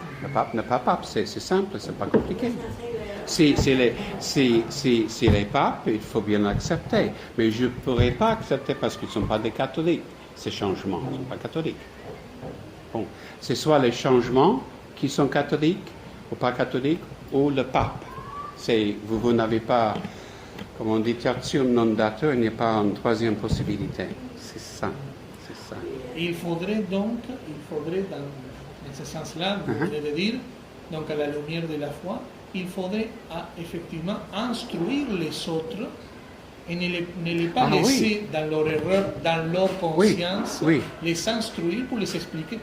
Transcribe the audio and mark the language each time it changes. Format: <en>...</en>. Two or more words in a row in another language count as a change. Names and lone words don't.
<fr>Le pape n'est pas pape, c'est simple, c'est pas compliqué. Si les papes, il faut bien l'accepter. Mais je ne pourrais pas accepter parce qu'ils ne sont pas des catholiques, ces changements. Ils ne sont pas catholiques. Bon, c'est soit les changements qui sont catholiques ou pas catholiques, ou le pape. Vous n'avez pas, comme on dit,</fr> <la>tertium non datur,</la> <fr>il n'y a pas une troisième possibilité. C'est ça. Il faudrait dans ce sens-là, vous venez de dire, donc à la lumière de la foi, il faudrait effectivement instruire les autres et ne les pas laisser dans leur erreur, dans leur conscience, les instruire pour les expliquer.</fr>